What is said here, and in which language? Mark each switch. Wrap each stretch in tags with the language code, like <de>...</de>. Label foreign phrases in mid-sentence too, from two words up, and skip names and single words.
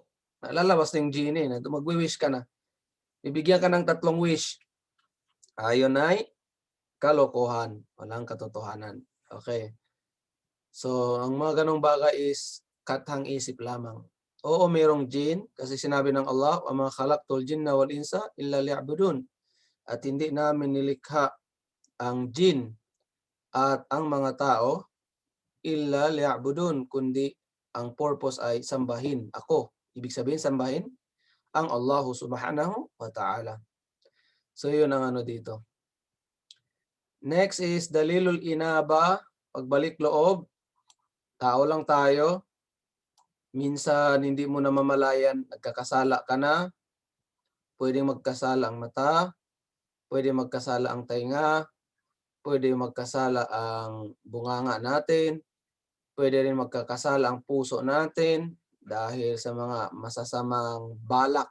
<tl>Lalabas na yung genie. Mag-wish ka na. Bibigyan ka ng 3 wish. Ayon ay kalokohan. Walang katotohanan. Okay. So, ang mga ganong bagay is kathang isip lamang. Oo, mayroong jinn. Kasi sinabi ng Allah,</tl> <ar>وما خلقت الجن والإنس إلا ليعبدون.</ar> <tl>At hindi namin nilikha ang jinn at ang mga tao</tl> <ar>إلا ليعبدون,</ar> <tl>kundi ang purpose ay sambahin ako. Ibig sabihin sambahin ang Allah</tl> <ar>سبحانه وتعالى.</ar> <tl>So yun ang dito. Next is</tl> <ar>دليل الإنابة,</ar> <tl>pagbalik loob. Tao lang tayo. Minsan hindi mo na mamalayan, nagkakasala ka na. Pwedeng magkasala ang mata, pwedeng magkasala ang tainga, pwede magkasala ang bunganga natin, pwede rin magkakasala ang puso natin dahil sa mga masasamang balak.</tl>